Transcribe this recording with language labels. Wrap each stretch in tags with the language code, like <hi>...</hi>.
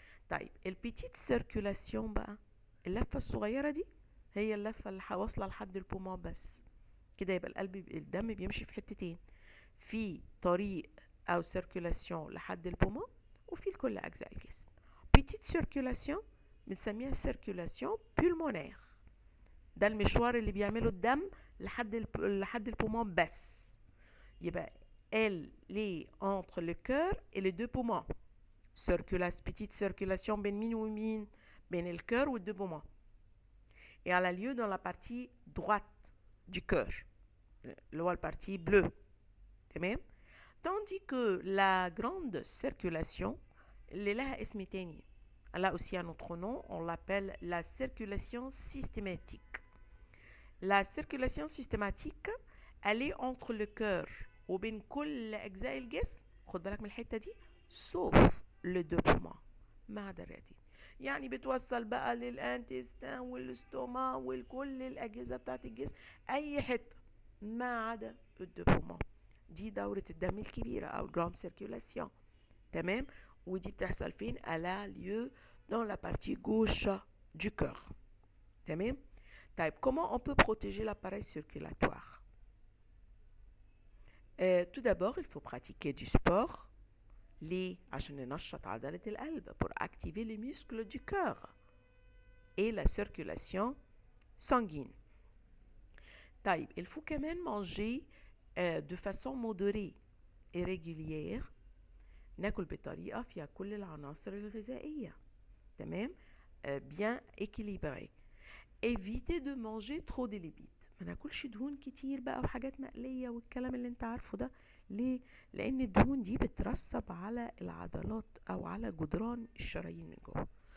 <ar>طيب البيتيت سيركولاسيون بقى، اللفه الصغيره دي هي اللفه اللي واصله لحد البومون بس كده، يبقى القلب الدم بيمشي في حتتين، في طريق او سيركولاسيون لحد البومون وفي لكل اجزاء الجسم. بيتيت سيركولاسيون بنسميها سيركولاسيون بولمونير، ده المشوار اللي بيعمله الدم لحد البومون بس.</ar> <fr>يبقى elle est entre le cœur et les deux poumons.</fr> <ar>Petite circulation بين مين ومين؟ بين الكœur والدو بومون.</ar> <fr>et elle a lieu dans la partie droite du cœur, la partie bleue. Tandis que la grande circulation,</fr> <ar>لها اسم تاني.</ar> <fr>Elle a aussi un autre nom, on l'appelle la circulation systématique. La circulation systématique, elle est entre le cœur</fr> <ar>وبين كل أجزاء الجسم، خد بالك من الحتة دي،</ar> <fr>sauf le deux poumons،</fr> <ar>ما عدا الرئتين. يعني بتوصل بقى للانتستان والاستوما وكل الأجهزة بتاعت الجسم، أي حتة ما عدا الدو بومون. دي دورة الدم الكبيرة أو الجراند سيركيولاسيون. تمام؟ ودي بتحصل فين؟</ar> <fr>elle a lieu dans la partie gauche du cœur.</fr> <ar>تمام؟ طيب</ar> <fr>comment on peut protéger l'appareil circulatoire? Tout d'abord, il faut pratiquer du sport.</fr> <ar>ليه؟ عشان ننشط عضلة القلب</ar> <fr>pour activer les muscles du cœur et la circulation sanguine.</fr> <ar>طيب</ar> <fr>il faut quand même manger de façon modérée et régulière.</fr> <ar>ناكل بطريقة فيها كل العناصر الغذائية. تمام؟</ar> <fr>bien équilibré. Éviter de manger trop de lipides.</fr> <ar>ما ناكلش دهون كتير بقى وحاجات مقلية والكلام اللي انت عارفه ده. ليه؟ لأن الدهون دي بترسب على العضلات أو على جدران الشرايين من جوه.</ar>